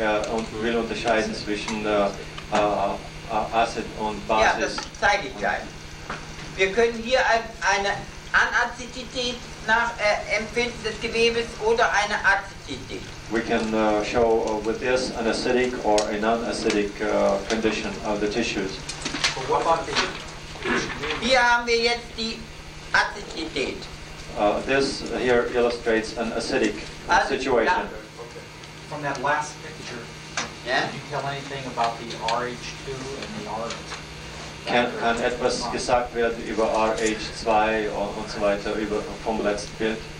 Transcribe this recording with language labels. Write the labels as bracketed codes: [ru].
[de] Und will unterscheiden zwischen Acid und Basis. Ja, das zeige ich gleich. Wir können hier eine Anazidität empfinden des Gewebes oder eine Azidität. [en] We can show with this an acidic or a non-acidic condition of the tissues. [de] Hier haben wir jetzt die Azidität. [en] This here illustrates an acidic situation. From that last picture, Yeah? Can you tell anything about the RH2 and the R? [de] Kann etwas gesagt werden über RH2 und so weiter vom letzten Bild?